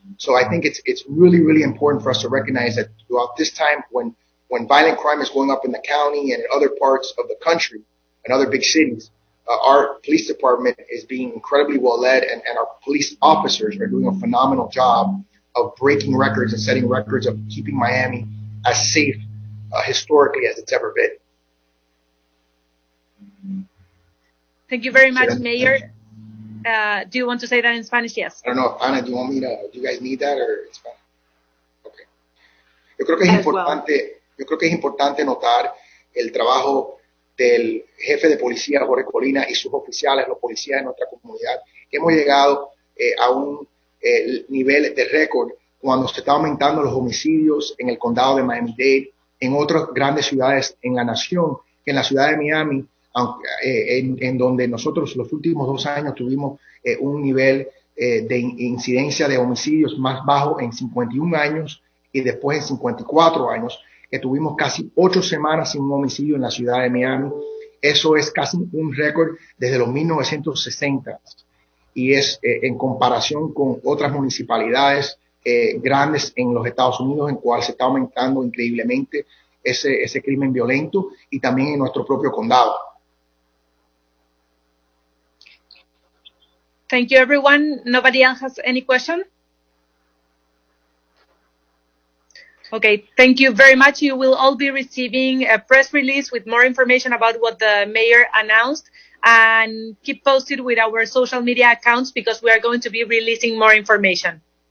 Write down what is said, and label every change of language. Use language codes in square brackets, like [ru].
[en] So I think it's really, really important for us to recognize that throughout this time, when violent crime is going up in the county and in other parts of the country and other big cities, our police department is being incredibly well led, and our police officers are doing a phenomenal job of breaking records and setting records of keeping Miami as safe historically as it's ever been. Thank you very much, Mayor. Do you want to say that in Spanish? Yes. I don't know, Ana, do you guys need that or it's fine? Okay. [es] Yo creo que es importante notar el trabajo del jefe de policía, Jorge Colina, y sus oficiales, los policías de nuestra comunidad, que hemos llegado a un nivel de récord cuando se está aumentando los homicidios en el condado de Miami-Dade, en otras grandes ciudades en la nación, que en la ciudad de Miami, en donde nosotros los últimos 2 años tuvimos un nivel de incidencia de homicidios más bajo en 51 años y después en 54 años, que tuvimos casi 8 semanas sin un homicidio en la ciudad de Miami. Eso es casi un récord desde los 1960 y es en comparación con otras municipalidades grandes en los Estados Unidos, en cual se está aumentando increíblemente ese crimen violento, y también en nuestro propio condado. [en] Thank you, everyone. Nobody else has any question? Okay, thank you very much. You will all be receiving a press release with more information about what the mayor announced, and keep posted with our social media accounts because we are going to be releasing more information.